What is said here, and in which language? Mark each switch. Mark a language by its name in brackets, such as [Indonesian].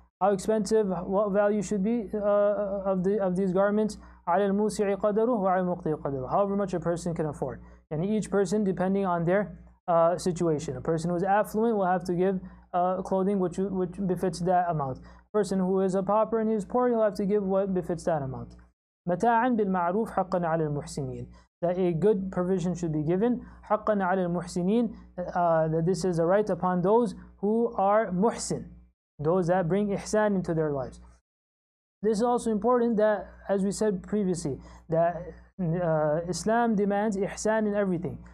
[English] How expensive, what value should be of these garments? [Arabic] عَلَى الْمُوسِعِ قَدَرُهُ وَعَلَى الْمُقْتِرِ قَدَرُهُ. [English] However much a person can afford. And each person, depending on their situation. A person who is affluent will have to give clothing which befits that amount. Person who is a pauper and he's poor, he'll have to give what befits that amount. [Arabic] متاعا بالمعروف حقا على المحسنين. [English] That a good provision should be given. [Arabic] حقا على المحسنين. [English] That this is a right upon those who are muhsin, those that bring ihsan into their lives. This is also important that, as we said previously, that Islam demands ihsan in everything.